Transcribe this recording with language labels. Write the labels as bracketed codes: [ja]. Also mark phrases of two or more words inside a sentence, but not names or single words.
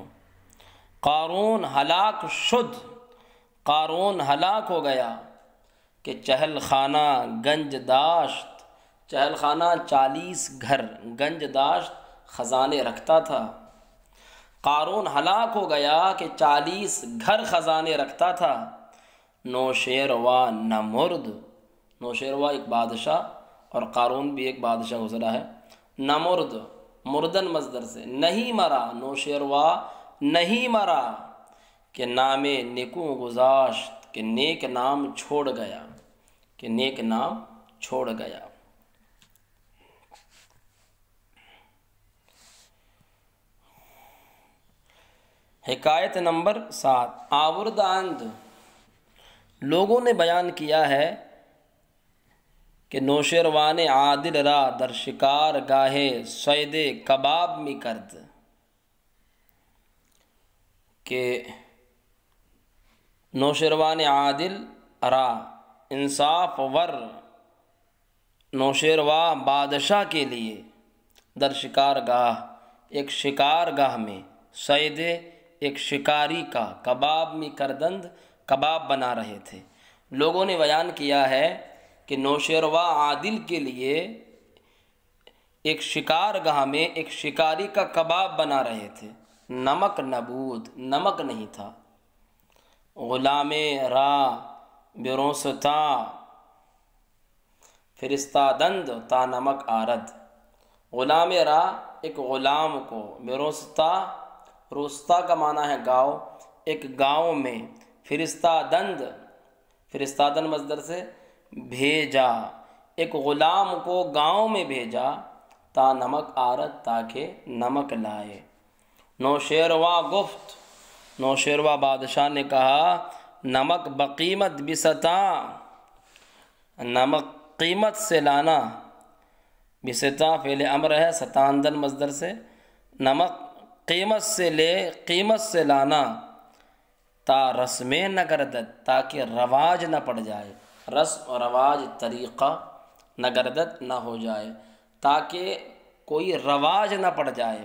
[fa] قارون ہلاک شد، [ur] قارون ہلاک ہو گیا [fa] کہ چہل خانہ گنج داشت، چہل خانہ [ur] 40 گھر، [fa] گنج داشت [ur] خزانے رکھتا تھا۔ قارون ہلاک ہو گیا کہ 40 گھر خزانے رکھتا تھا۔ نوشیروا نمرد، نوشیروا ایک بادشاہ اور قارون بھی ایک بادشاہ گزرا ہے۔ [fa] نمرد مردن [ur] مصدر سے، نہیں مرا، نوشیروا نہیں مرا [fa] کہ نام نیکو گذاشت، [ur] کہ نیک نام چھوڑ گیا، کہ نیک نام چھوڑ گیا۔ حکایت نمبر 7، [fa] آورداند، [ur] لوگوں نے بیان کیا ہے کہ [fa] نوشیروان عادل را در شکار گاہے صید کباب می کرد، [ur] کہ [fa] نوشیروان عادل را انصاف ور [ur] نوشیروا بادشاہ کے لیے [fa] در شکار گاہ، [ur] ایک شکار گاہ میں، صید ایک شکاری کا، [fa] کباب می کردند [ur] کباب بنا رہے تھے۔ لوگوں نے بیان کیا ہے کہ نوشیروا عادل کے لیے ایک شکار گاہ میں ایک شکاری کا کباب بنا رہے تھے، [fa] نمک نبود، [ur] نمک نہیں تھا۔ [fa] غلام را بروستا فرستادند تا نمک آرد، غلام را [ur] ایک غلام کو، بروستا، روستا کا معنی ہے گاؤں، ایک گاؤں میں، فرستادند، فرستادن مصدر سے بھیجا، ایک غلام کو گاؤں میں بھیجا، [fa] تا نمک آرد [ur] تاکہ نمک لائے۔ نوشیروا گفت، نوشیروا بادشاہ نے کہا، [fa] نمک بقیمت بستا، [ur] نمک قیمت سے لانا، بستا فعل امر ہے، ستاندن مصدر سے، نمک قیمت سے لے، قیمت سے لانا، [fa] تا رسمیں نہ گردد، [ur] تاکہ رواج نہ پڑ جائے، رسم و رواج طریقہ [fa] نہ گردد [ur] نہ ہو جائے، تاکہ کوئی رواج نہ پڑ جائے۔